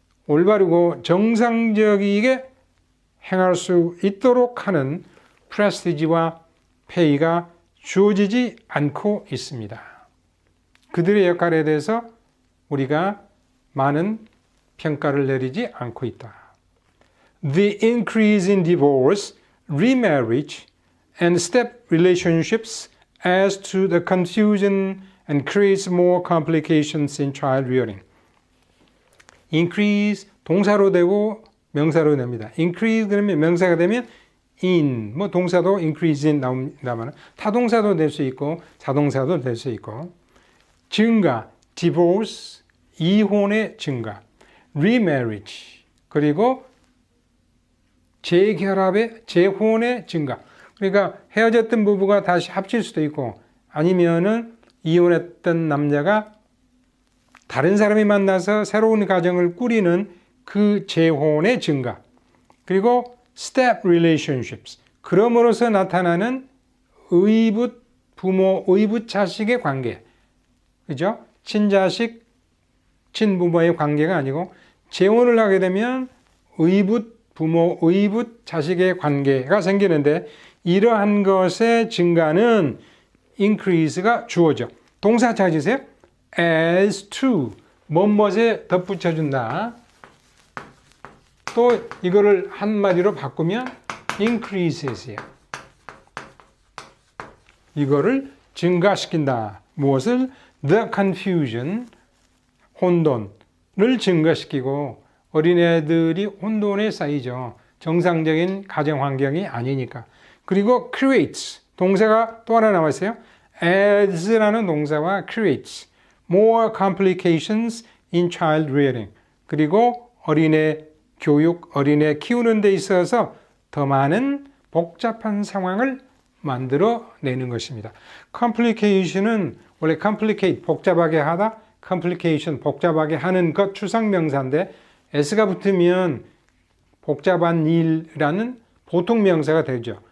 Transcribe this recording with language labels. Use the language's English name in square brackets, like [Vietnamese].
[Korean] 올바르고 정상적이게 행할 수 있도록 하는 prestige와 pay가 주어지지 않고 있습니다. 그들의 역할에 대해서 우리가 많은 평가를 내리지 않고 있다. [English] The increase in divorce, remarriage, and step relationships adds to the confusion and creates more complications in child rearing. [Korean] increase 동사로 되고 명사로 됩니다. increase 그러면 명사가 되면 in 뭐 동사도 [English] increase in [Korean] 나옵니다만 타동사도 될 수 있고 자동사도 될 수 있고 증가 divorce 이혼의 증가 remarriage 그리고 재결합의 재혼의 증가 그러니까 헤어졌던 부부가 다시 합칠 수도 있고 아니면은 이혼했던 남자가 다른 사람이 만나서 새로운 가정을 꾸리는 그 재혼의 증가. [English] 그리고 step relationships. [Korean] 그럼으로써 나타나는 의붓 부모, 의붓 자식의 관계. 그죠? 친자식, 친부모의 관계가 아니고 재혼을 하게 되면 의붓 부모, 의붓 자식의 관계가 생기는데 이러한 것의 증가는 increase가 주어져. 동사 찾으세요. as to 뭐뭐에 덧붙여준다. 또 이거를 한마디로 바꾸면 increases이에요. 이거를 증가시킨다. 무엇을? [English] The confusion, [Korean] 혼돈을 증가시키고 어린애들이 혼돈에 쌓이죠. 정상적인 가정 환경이 아니니까. 그리고 creates, 동사가 또 하나 나왔어요. adds라는 동사와 [English] creates more complications in child rearing. [Korean] 그리고 어린애 교육, 어린애 키우는 데 있어서 더 많은 복잡한 상황을 만들어내는 것입니다. complication은 원래 complicate, 복잡하게 하다, complication, 복잡하게 하는 것 추상명사인데 s가 붙으면 복잡한 일이라는 보통명사가 되죠.